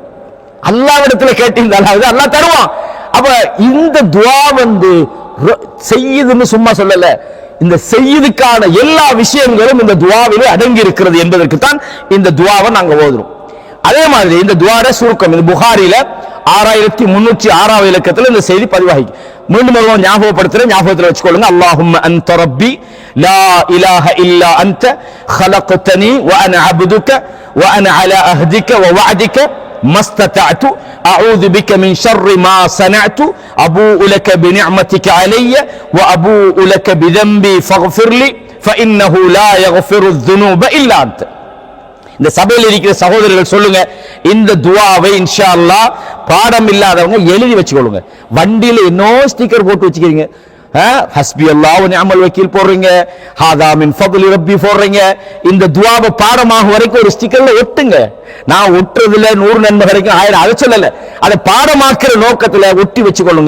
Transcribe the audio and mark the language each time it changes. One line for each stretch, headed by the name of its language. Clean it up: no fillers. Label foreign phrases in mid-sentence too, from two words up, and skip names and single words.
Tamil: அல்லாஹ்விடத்துல கேட்டீங்களாவது அல்லாஹ் தருவான். அப்ப இந்த துஆ செய்யுதுன்னு சும்மா சொல்லல, இந்த செய்யுதுக்கான எல்லா விஷயங்களும் இந்த துஆவிலே அடங்கி இருக்கிறது என்பதற்கு தான் இந்த துஆவை நாங்க ஓதுறோம். அதே மாதிரி இந்த துஆட சுருக்கம் இந்த புகாரில 6306 இலக்கத்தில் இந்த செய்தி பதிவாகி மீண்டும் ஒரு ஞாபகப்படுத்துறேன், ஞாபகத்தில் வச்சுக்கொள்ளுங்க.
Arabic: اللهم أنت ربي لا إله إلا أنت خلقتني وانا عبدك وانا على عهدك ووعدك ما استطعت اعوذ بك من شر ما صنعت ابوء لك بنعمتك علي وابوء لك بذنبي فاغفر لي فانه لا يغفر الذنوب الا انت.
Tamil: இந்த சபையில் இருக்கிற சகோதரர்கள் சொல்லுங்க, இந்த துஆவை
Arabic: إن شاء الله
Tamil: பாடம் இல்லாதவங்க எழுதி வச்சுக்கொள்ளுங்க. வண்டியில என்னோ ஸ்டிக்கர் போட்டு வச்சுக்கிறீங்க,
Arabic: حسبي الله و نعم الوكيل
Tamil: போடுறீங்க,
Arabic: هذا من فضل ربي
Tamil: போடுறீங்க. இந்த துஆவை பாடமாக வரைக்கும் ஒரு ஸ்டிக்கர்ல ஒட்டுங்க. நான் ஒட்டுறதுல 100 நன்மை கிடைக்கும் 1000 அதை சொல்லல, அதை பாடமாக்குற நோக்கத்துல ஒட்டி வச்சுக்கொள்ளுங்க.